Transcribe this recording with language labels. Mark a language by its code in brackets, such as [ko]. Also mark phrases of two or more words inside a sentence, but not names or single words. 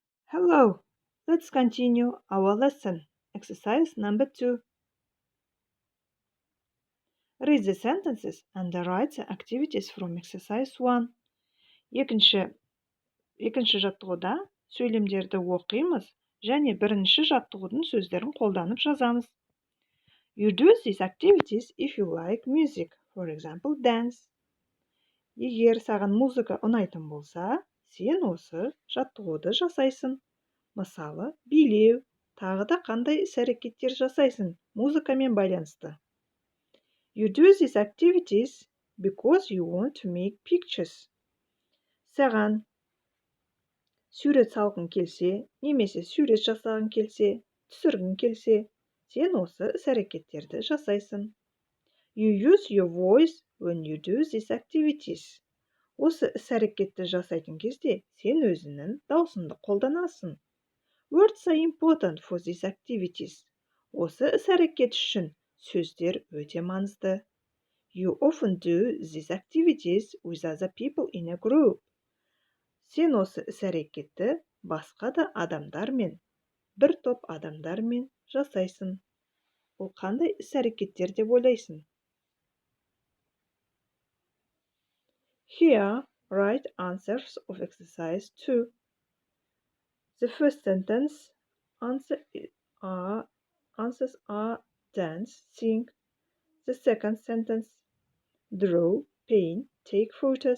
[en] Hello, let's continue our lesson. Exercise number 2. Read the sentences and write the activities from exercise 1. [kk] Екінші жаттығуда сөйлемдерді оқимыз және бірінші жаттығудың сөздерін қолданып жазамыз. [en] You do these activities if you like music, for example, dance. [kk] Егер саған музыка ұнайтын болса, сен осы жаттығуды жасайсың. Мысалы, билеу, тағы да қандай іс-әрекеттер жасайсың музыкамен байланысты. [en] You do these activities because you want to make pictures. [kk] Саған сурет салғың келсе, немесе сурет жасағың келсе, түсіргің келсе, сен осы іс-әрекеттерді жасайсың. [en] You use your voice when you do these activities. [kk] Осы іс-әрекетті жасайтын кезде сен өзіңнің даусыңды қолданасың. [en] Words are important for these activities. [kk] Осы іс-әрекет үшін сөздер өте маңызды. [en] You often do these activities with other people in a group. [kk] Сен осы іс-әрекетті басқа да адамдармен, бір топ адамдармен жасайсың. Ол қандай іс-әрекеттер деп ойлайсың? [en] Here, write answers of exercise 2. The first sentence answers are dance, sing. The second sentence, draw, paint, take photos.